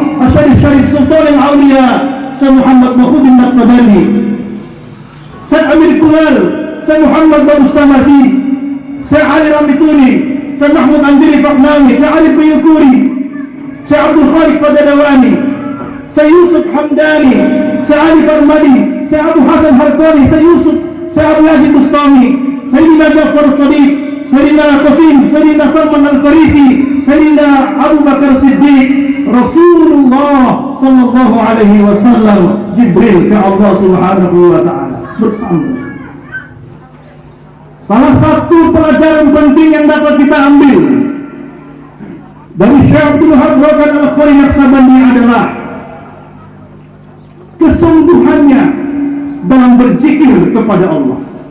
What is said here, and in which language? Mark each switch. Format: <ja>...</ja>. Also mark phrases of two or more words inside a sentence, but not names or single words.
<id>Syarif Sultan Al-Awliya, Syekh Muhammad Mahfud Naqsabandi, Syekh Amir Kulal, Syekh Muhammad Babu Samasi, Syekh Ali Ramituni, Syekh Mahmud Anjiri Faknawi, Syekh Ali Piyukuri, Syekh Abdul Khaliq Fadadawani, Syekh Yusuf Hamdani, Syekh Ali Farmadi, Syekh Abu Hasan Harkoni, Syekh Yusuf, Syekh Abu Yazid Bustami, Sayyidina Jafar Sadiq, Sayyidina Qasim, Sayyidina Salman Al-Farisi, Sayyidina Abu Bakar Siddiq, Rasulullah</id> <ar>صلى الله عليه وسلم,</ar> <id>Jibril ke</id> <ar>الله سبحانه وتعالى</ar> <id>bersambung. Salah satu pelajaran penting yang dapat kita ambil dari Syekh Abdul Wahab Rogan Al-Khari Naqsabandi adalah kesungguhannya dalam berzikir kepada Allah.</id>